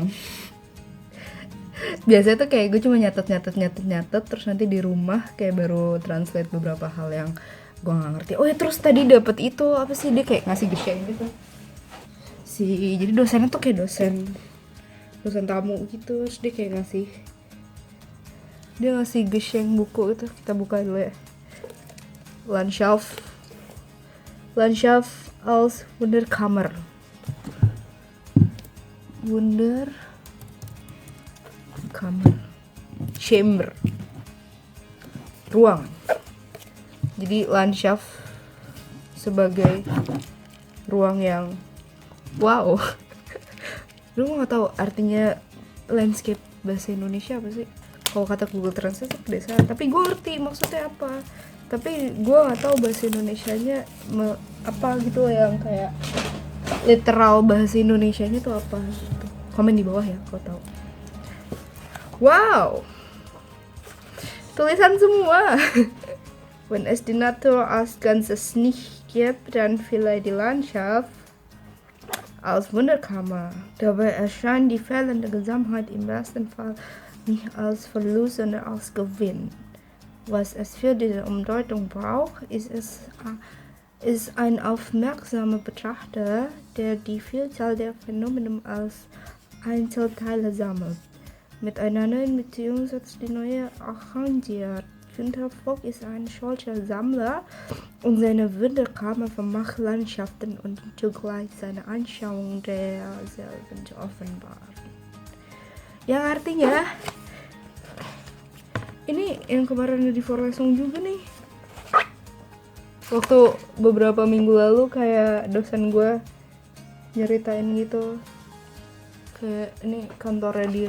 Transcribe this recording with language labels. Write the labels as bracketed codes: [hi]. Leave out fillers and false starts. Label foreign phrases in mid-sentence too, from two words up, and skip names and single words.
[id] Biasanya tuh kayak gue cuma nyatet terus nanti di rumah kayak baru translate beberapa hal yang gue nggak ngerti. Oh ya, terus tadi dapet itu apa sih, dia kayak ngasih geseng gitu. Jadi dosennya tuh kayak dosen tamu gitu. Terus dia kayak ngasih geseng buku itu. Kita buka dulu ya. [de] Landschaft als Wunderkammer. [en] Chamber. [id] Ruang. Jadi Landschaft sebagai ruang yang wow. Lu nggak tahu artinya landscape bahasa Indonesia apa sih? Kalau kata Google Translate pedesaan, tapi gue ngerti maksudnya apa. Tapi gue nggak tahu bahasa Indonesianya apa gitu yang kayak literal bahasa Indonesianya tuh apa gitu. Komen di bawah ya kalau tahu. Wow, tulisan semua. [de] Wenn es die Natur als Ganzes nicht gibt, dann vielleicht die Landschaft als Wunderkammer. Dabei erscheint die fehlende Gesamtheit im besten Fall nicht als Verlust, sondern als Gewinn. Was es für diese Umdeutung braucht, ist ein aufmerksamer Betrachter, der die Vielzahl der Phänomene als Einzelteile sammelt, miteinander in Beziehung setzt, die neue arrangiert. Günter Vogt ist ein solcher Sammler und seine Wunderkammer vermacht Landschaften und zugleich seine Anschauung derselben zu offenbaren. [id] Yang artinya, ini yang kemarin di Vorlesung juga nih. Waktu beberapa minggu lalu kayak dosen gue nyeritain gitu. Kayak ini kantornya dia.